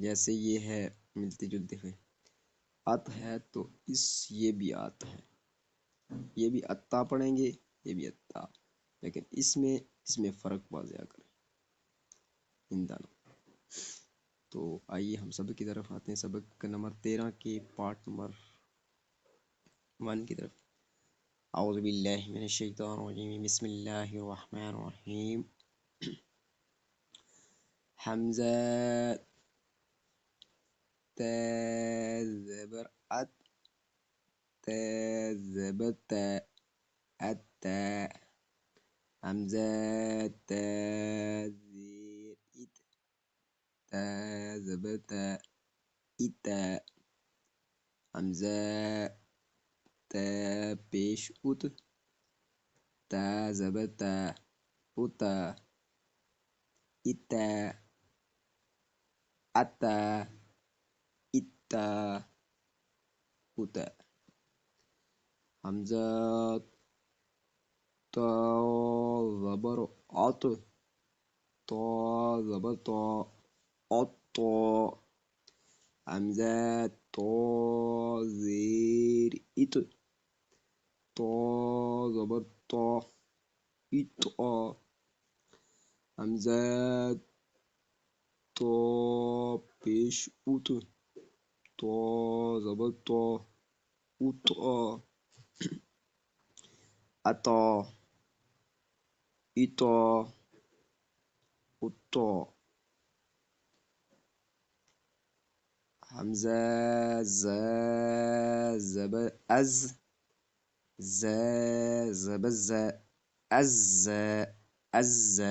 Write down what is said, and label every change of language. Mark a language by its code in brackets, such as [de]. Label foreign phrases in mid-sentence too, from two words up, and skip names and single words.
[ur] جیسے یہ ہے ملتے جلتے ہوئے أت ہے تو اس یہ بھی أت ہے، یہ بھی أتّا پڑھیں گے، یہ بھی أتّا، لیکن اس میں فرق واضح کریں ان دونوں. تو آئیے ہم سبق کی طرف آتے ہیں، سبق نمبر 13 کے پارٹ نمبر 1 کی طرف. [ar] أعوذ بالله من الشيطان الرجيم، بسم الله الرحمن الرحيم. [ur] ہمزہ تا زبر أت، تا زبر تا، أتّا. ہمزہ تا زیر إت، تا زبر تا، إتا. ہمزہ تا پیش أُت، تا زبر تا، أُتا. [ar] إتا، أتا، إتّا، أُتا. [ur] ہمزہ تا زبر أت، تا زبر تا، أتّا. ہمزہ تا زیر إت، تا زبر تا، إتا. ہمزہ تا پیش أُت، تا زبر تا، أُتا. [ar] أتا، إتا، أُتا. [ur] ہمزہ زا زبر أز، زا زبر زا، أزّا، أزّا.